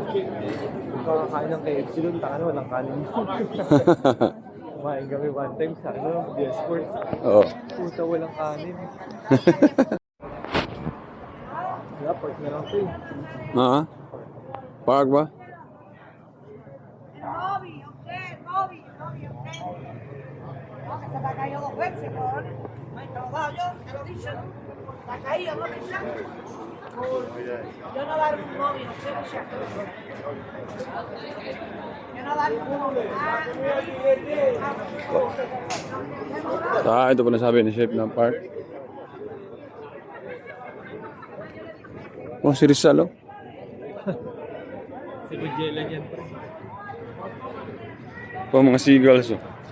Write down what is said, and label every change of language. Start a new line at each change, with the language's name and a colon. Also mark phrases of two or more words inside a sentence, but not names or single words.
Filipino: Kung kakakain ng KFC doon, taka na walang kanin. Kumain kami
English: one time
Filipino: sa ano, Diasport. Oo. Puta, walang kanin. Wala, park na lang ito eh. Ha? Park ba? Bobby, okay, Bobby, okay.
Spanish: No, que se te ha caído dos veces, cabrón. No te lo he dado yo, te lo he dicho. Te ha caído, no te llames. Yo no daré un móvil, no sé, yo no daré un móvil.
Filipino: Ito pa nasabi ni Chef ng park. Oh, si Rizal, oh. Si Bujela yan. Oh, mga seagulls, oh.